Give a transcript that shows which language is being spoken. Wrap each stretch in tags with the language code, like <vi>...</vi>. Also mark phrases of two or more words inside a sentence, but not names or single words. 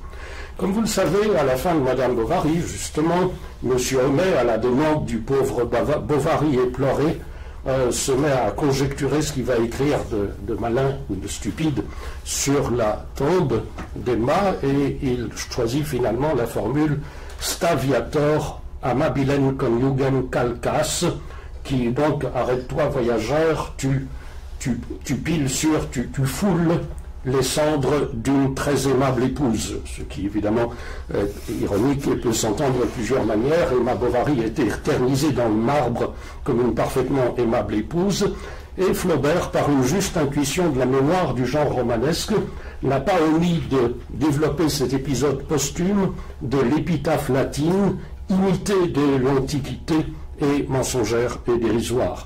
<fr>Comme vous le savez, à la fin de Madame Bovary, justement, M. Homais, à la demande du pauvre Bovary éploré, se met à conjecturer ce qu'il va écrire de malin ou de stupide sur la tombe d'Emma, et il choisit finalement la formule</fr> <la>Staviator amabilem conjugem calcas,</la> <fr>qui donc, arrête-toi voyageur, tu foules les cendres d'une très aimable épouse, ce qui évidemment est ironique et peut s'entendre de plusieurs manières. Emma Bovary était éternisée dans le marbre comme une parfaitement aimable épouse, et Flaubert, par une juste intuition de la mémoire du genre romanesque, n'a pas omis de développer cet épisode posthume de l'épitaphe latine, imitée de l'Antiquité et mensongère et dérisoire.</fr>